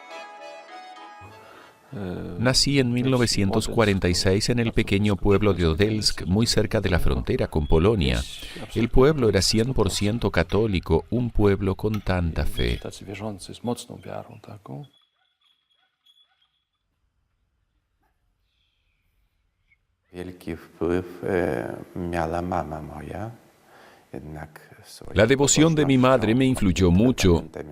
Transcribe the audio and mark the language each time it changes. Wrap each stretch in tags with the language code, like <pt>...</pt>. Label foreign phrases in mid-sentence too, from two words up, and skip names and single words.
<es>Nací en 1946 en el pequeño pueblo de Odelsk, muy cerca de la frontera con Polonia. El pueblo era 100% católico, un pueblo con tanta fe.</es> <pl>Tacy wierzący, z mocną wiarą taką. Wielki wpływ miała mama moja.</pl> <es>La devoción de mi madre me influyó mucho.</es>